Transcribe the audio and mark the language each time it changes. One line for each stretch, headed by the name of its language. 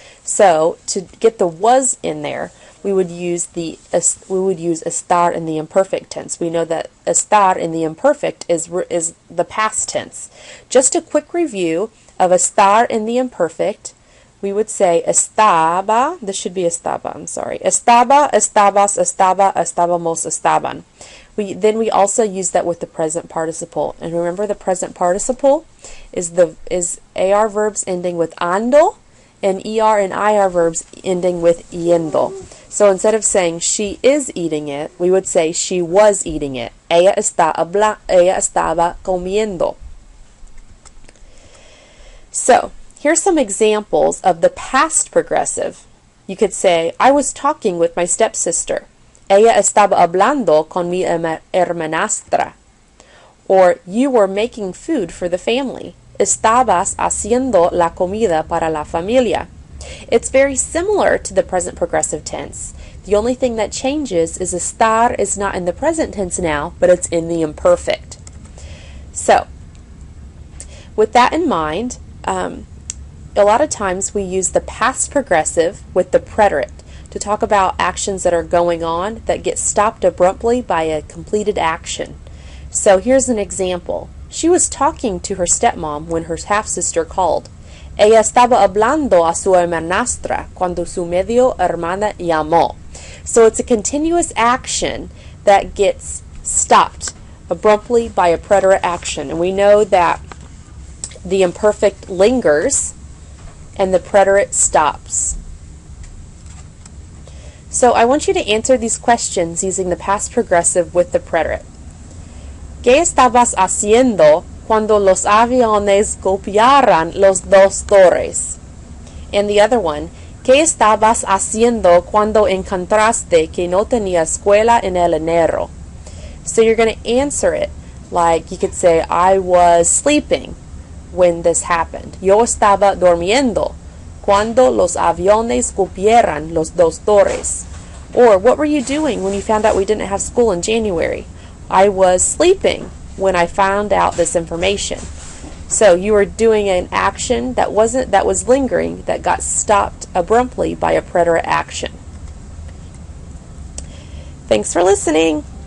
English: So to get the was in there, we would use estar in the imperfect tense. We know that estar in the imperfect is the past tense. Just a quick review of estar in the imperfect. We would say estaba. This should be estaba. I'm sorry.
Spanish: Estaba, estabas, estaba, estábamos, estaban.
English: Then we also use that with the present participle. And remember, the present participle is AR verbs ending with ando, and ER and IR verbs ending with yendo. So instead of saying she is eating it, we would say she was eating it.
Spanish: Ella estaba comiendo.
English: So here's some examples of the past progressive. You could say, I was talking with my stepsister.
Spanish: Ella estaba hablando con mi hermanastra.
English: Or you were making food for the family.
Spanish: Estabas haciendo la comida para la familia.
English: It's very similar to the present progressive tense. The only thing that changes is estar is not in the present tense now, but it's in the imperfect. So, with that in mind, a lot of times we use the past progressive with the preterite to talk about actions that are going on that get stopped abruptly by a completed action. So here's an example. She was talking to her stepmom when her half-sister called. Ella estaba hablando a su hermanastra cuando su medio hermana llamó. So it's a continuous action that gets stopped abruptly by a preterite action. And we know that the imperfect lingers and the preterite stops. So I want you to answer these questions using the past progressive with the preterite.
Spanish: ¿Qué estabas haciendo cuando los aviones golpearan los dos torres?
English: And the other one,
Spanish: ¿qué estabas haciendo cuando encontraste que no tenía escuela en el enero?
English: So you're going to answer it like you could say, I was sleeping when this happened.
Spanish: Yo estaba durmiendo cuando los aviones golpearan los dos torres.
English: Or what were you doing when you found out we didn't have school in January? I was sleeping when I found out this information. So you were doing an action that was lingering, that got stopped abruptly by a preterite action. Thanks for listening.